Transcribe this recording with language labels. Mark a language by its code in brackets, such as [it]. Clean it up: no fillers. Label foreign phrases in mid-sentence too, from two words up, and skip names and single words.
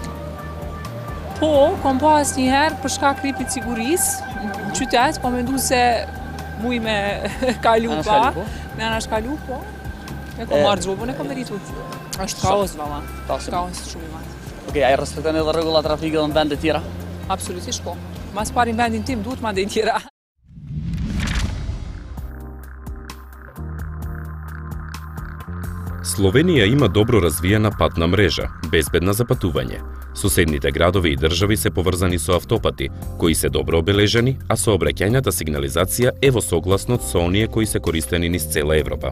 [sq] Po, kom pas njëherë për shkak kripit sigurisë në qytet, po mendu se muj me kalu pa, me anash kalu, po. E kom marrë gjobën, e kom meritur. Është kaos, valla. Kaos shumë i madh. Okej, ai respekton edhe rregullat trafike në vende tjera? Absolutisht po. Mas pari në vendin tim duhet mandej tjera. [mk] Словенија има добро развиена патна мрежа, безбедна за патување. Соседните градови и држави се поврзани со автопати, кои се добро обележани, а сообраќајната сигнализација е во согласност со оние кои се користени низ цела Европа.